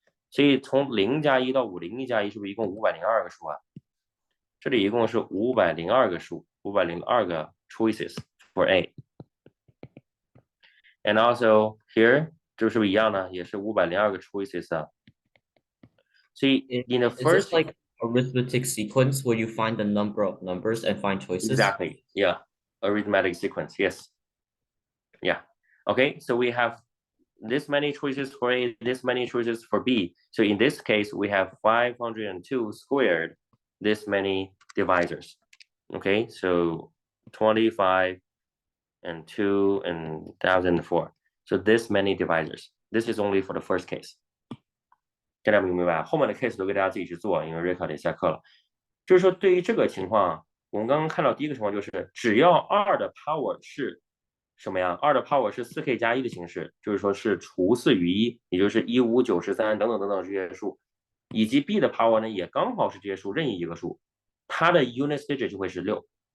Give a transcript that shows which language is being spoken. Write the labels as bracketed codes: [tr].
[zh] 所以从0加1到501加1是不是一共502个数啊？这里一共是502个数，502个 [en] choices for A。 And also here [zh] 这是不是一样呢？也是502个 choices 啊。所以 [en] in the Is this first like arithmetic sequence where you find the number of numbers and find choices? exactly, yeah, arithmetic sequence, yes, yeah. Okay, so we have this many choices for A, this many choices for B. So in this case, we have 502 squared, this many divisors. Okay, so 25 and 2 and 1004. So this many divisors. This is only for the first case. [zh] 大家明白？后面的 case 都给大家自己去做，因为瑞克得下课了。就是说，对于这个情况，我们刚刚看到第一个情况就是，只要2的 power 是什么呀？2的 power 是4k 加1的形式，就是说是除4于1，也就是1、5、9、13等等等等这些数，以及 b 的 power 呢也刚好是这些数任意一个数，它的 unit digit 就会是6。